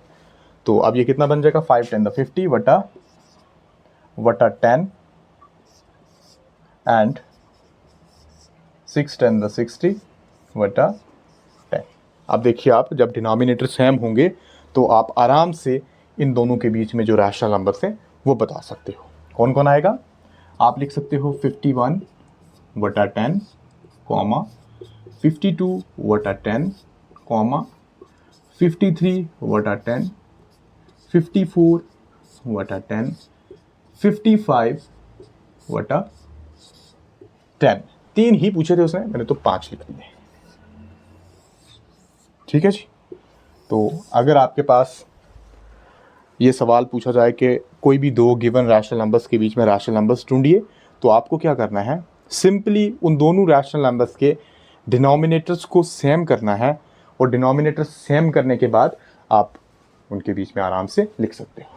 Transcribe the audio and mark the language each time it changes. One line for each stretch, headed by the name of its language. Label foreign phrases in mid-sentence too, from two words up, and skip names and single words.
Hindi: तो अब ये कितना बन जाएगा? 5 10 50 वटा 10 एंड 6 10 60 वटा 10। अब देखिए, आप जब डिनोमिनेटर सेम होंगे तो आप आराम से इन दोनों के बीच में जो
English: rational numbers
Hindi: हैं वो बता सकते हो। कौन कौन आएगा? आप लिख सकते हो 51 वटा 10, 52 वटा 10, 53 वटा 10, 54 वटा 10, 55 वटा 10। 3 ही पूछे थे उसने, मैंने तो 5 लिख दिए। ठीक है जी। तो अगर आपके पास ये सवाल पूछा जाए कि कोई भी दो
English: given rational numbers
Hindi: के बीच में
English: rational numbers
Hindi: ढूंढिए, तो आपको क्या करना है? सिंपली उन दोनों
English: rational numbers
Hindi: के डिनोमिनेटर्स को सेम करना है, और डिनोमिनेटर सेम करने के बाद आप उनके बीच में आराम से लिख सकते हो।